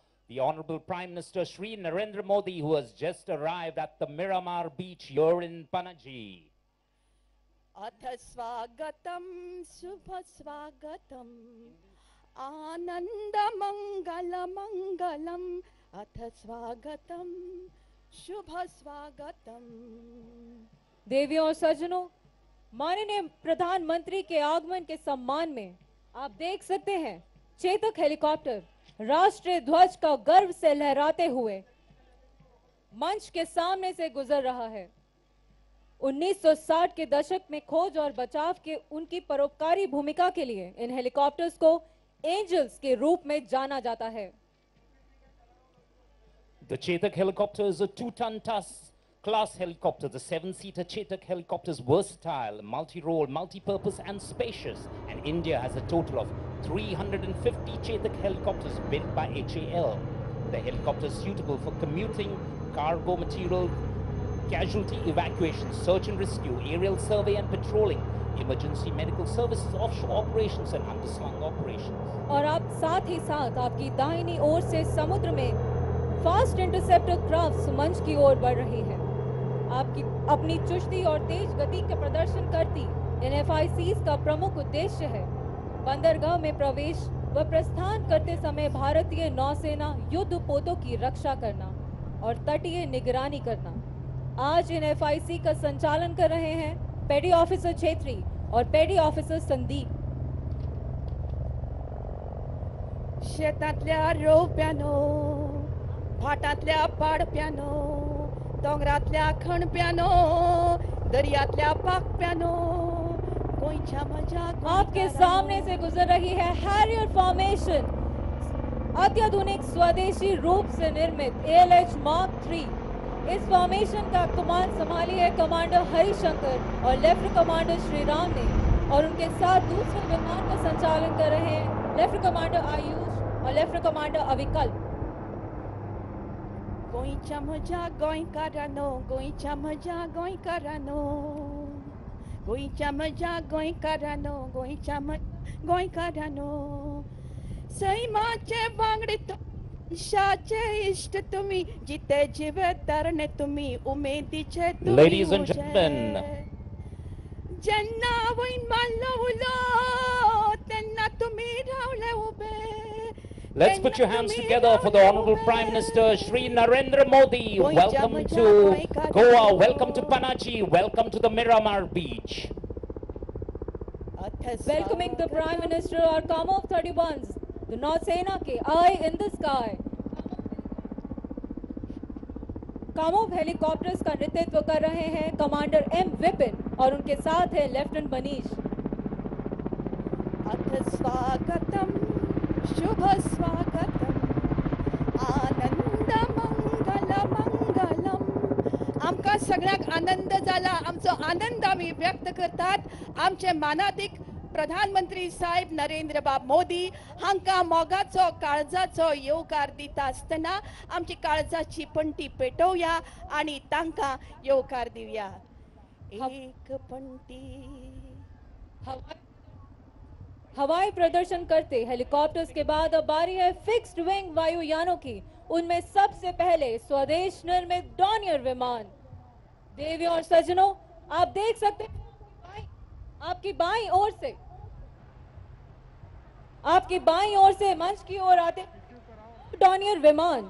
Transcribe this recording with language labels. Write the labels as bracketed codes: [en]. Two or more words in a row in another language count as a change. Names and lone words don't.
[en] the Honorable Prime Minister Shri Narendra Modi, who has just arrived at the Miramar beach here in Panaji. [sa] अथ स्वागतम शुभ स्वागतम आनंद मंगल मंगलम अथ स्वागतम शुभ स्वागतम। [hi] देवियों और सज्जनों, माननीय प्रधानमंत्री के आगमन के सम्मान में आप देख सकते हैं चेतक हेलीकॉप्टर राष्ट्रीय ध्वज का गर्व से लहराते हुए मंच के सामने से गुजर रहा है। 1960 के दशक में खोज और बचाव के उनकी परोपकारी भूमिका के लिए इन हेलीकॉप्टर्स को एंजल्स के रूप में जाना जाता है। [en] The Chetak helicopter is a 2-ton class helicopter. The 7-seater Chetak helicopter is versatile, multi-role, multi-purpose and spacious. And India has a total of 350 Chetak helicopters built by HAL. The helicopter is suitable for commuting, cargo material, casualty evacuation, search and rescue, aerial survey and patrolling, emergency medical services, offshore operations and underslung operations. [hi] और आप साथ ही साथ आपकी दाहिनी ओर से समुद्र में [en] fast interceptor crafts [hi] मंच की ओर बढ़ रही है। आपकी अपनी चुस्ती और तेज गति का प्रदर्शन करती इन FICs का प्रमुख उद्देश्य है बंदरगाह में प्रवेश व प्रस्थान करते समय भारतीय नौसेना युद्ध पोतों की रक्षा करना और तटीय निगरानी करना। आज इन FIC का संचालन कर रहे हैं [en] petty officer [hi] छेत्री और [en] petty officer [hi] संदीप। [kok] शेतांतल्या रोप्यानो, फाटांतल्या पाडप्यानो, दोंगरांतल्या खणप्यानो, दर्यांतल्या पाकप्यानो, गोंयच्या म्हज्या [hi] आपके सामने से गुजर रही है हैरियर फॉर्मेशन, अत्याधुनिक स्वदेशी रूप से निर्मित ALH Mark III। इस फॉर्मेशन का कमान संभाली है कमांडर हरिशंकर और [en] lieutenant commander [hi] श्रीराम ने, और उनके साथ दूसरे विमान का संचालन कर रहे हैं [en] lieutenant commander [hi] आयुष और [en] lieutenant commander [hi] अविकल्प। [kok] गोंयच्या म्हज्या गोंयकारांनो, गोंयच्या म्हज्या गोंयकारांनो, गोंयच्या म्हज्या गोंयकारांनो, गोंयच्या गोंयकारांनो, सैमाचे वांगडी शाचे इष्ट तुम्ही, जिते जिवे तरणे तुम्ही, उमेदीचे तुम्ही। [en] Ladies and gentlemen, [kok] जेन्ना वैन मारलो उलो तेन्ना तुम्ही रावले उबे। [en] let's put your hands together for the Honorable Prime Minister Shri Narendra Modi. Welcome to Goa, welcome to Panaji, welcome to the Miramar beach. Welcoming the Prime Minister are Kamov 31s, the [hi] नौसेना के [en] Eye in the Sky। [hi] कामोव हेलीकॉप्टर्स का नेतृत्व कर रहे हैं कमांडर M विपिन और उनके साथ है लेफ्टिनेंट मनीष। [sa] अथ स्वागतम शुभ स्वागतम आनंद मंगल मंगलम। [kok] आमकां सगळ्यांक आनंद जाला, आमचो आनंद आमी व्यक्त करतात। आमचे मानाधिक प्रधानमंत्री साहेब नरेंद्र बाब मोदी हांकां मोगाचो काळजाचो येवकार दिता आसतना आमची काळजाची पंटी पेटोवया आनी तांकां येवकार दिवया। एक पंटी। [hi] हवाई प्रदर्शन करते हेलीकॉप्टर्स के बाद अब बारी है [en] fixed wing [hi] वायुयानों की। उनमें सबसे पहले स्वदेश निर्मित डॉनियर विमान। देवियों और सज्जनों, आप देख सकते हैं आपकी बाईं ओर से मंच की ओर आते डॉनियर विमान।